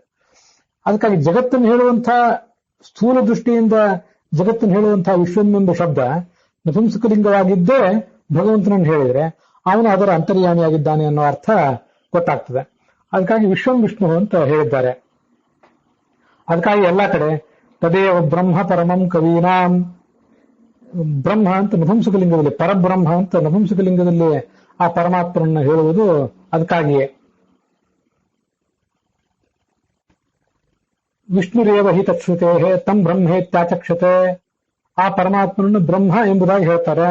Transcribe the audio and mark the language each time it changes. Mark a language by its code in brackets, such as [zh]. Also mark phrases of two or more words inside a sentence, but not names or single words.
[kn] ಅದಕ್ಕಾಗಿ ಜಗತ್ತನ್ನು ಹೇಳುವಂತಹ ಸ್ಥೂಲ ದೃಷ್ಟಿಯಿಂದ ಜಗತ್ತನ್ನು ಹೇಳುವಂತಹ ವಿಶ್ವಂ ಎಂಬ ಶಬ್ದ ನಪುಂಸಕಲಿಂಗವಾಗಿದ್ದೇ ಭಗವಂತನನ್ನು ಹೇಳಿದ್ರೆ ಅವನು ಅದರ ಅಂತರ್ಯಾಮಿಯಾಗಿದ್ದಾನೆ ಅನ್ನೋ ಅರ್ಥ ಗೊತ್ತಾಗ್ತದೆ. ಅದಕ್ಕಾಗಿ [sa] ವಿಶ್ವಂ ವಿಷ್ಣು [kn] ಅಂತ ಹೇಳಿದ್ದಾರೆ. ಅದಕ್ಕಾಗಿ ಎಲ್ಲಾ ಕಡೆ [sa] ತದೇವ ಬ್ರಹ್ಮ ಪರಮಂ ಕವೀನಾಂ, [kn] ಬ್ರಹ್ಮ ಅಂತ ನಪುಂಸಕಲಿಂಗದಲ್ಲಿ, ಪರಬ್ರಹ್ಮ ಅಂತ ನಪುಂಸಕಲಿಂಗದಲ್ಲಿ ಆ ಪರಮಾತ್ಮನನ್ನು ಹೇಳುವುದು ಅದಕ್ಕಾಗಿಯೇ. [sa] ವಿಷ್ಣುರೇವ ಹಿ ತತ್ಶ್ರುತೇ ತಂ ಬ್ರಹ್ಮೇತ್ಯಾಚಕ್ಷತೆ, [kn] ಆ ಪರಮಾತ್ಮನನ್ನು ಬ್ರಹ್ಮ ಎಂಬುದಾಗಿ ಹೇಳ್ತಾರೆ.